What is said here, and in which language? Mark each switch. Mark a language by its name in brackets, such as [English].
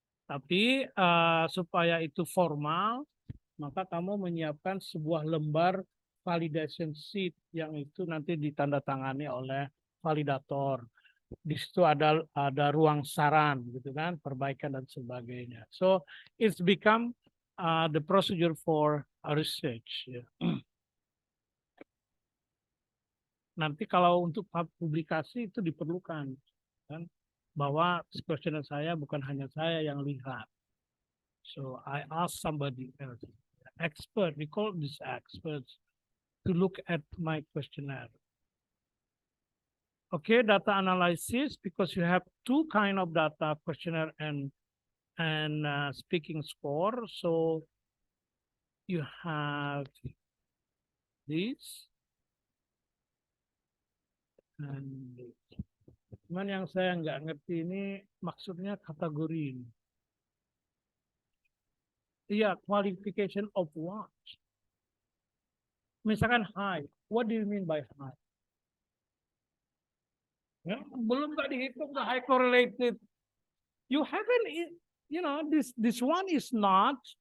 [Indonesian] Tapi supaya itu formal, maka kamu menyiapkan sebuah lembar [English] validation sheet [Indonesian] yang itu nanti ditandatangani oleh validator. Di situ ada ruang saran gitu kan, perbaikan dan sebagainya. [English] So it's become the procedure for research. Ya. [Indonesian] Nanti kalau untuk publikasi itu diperlukan kan, bahwa questionnaire saya bukan hanya saya yang lihat. [English] So I ask somebody else, expert, we call this experts, to look at my questionnaire. Okay, data analysis, because you have two kind of data, questionnaire and speaking score. So you have this and this. [Indonesian] Cuman yang saya nggak ngerti ini maksudnya kategori ini. [English] Iya, qualification of what? Misalkan high, what do you mean by high? [Indonesian] Ya, belum nggak dihitung [English] the high correlated. You haven't, this one is not.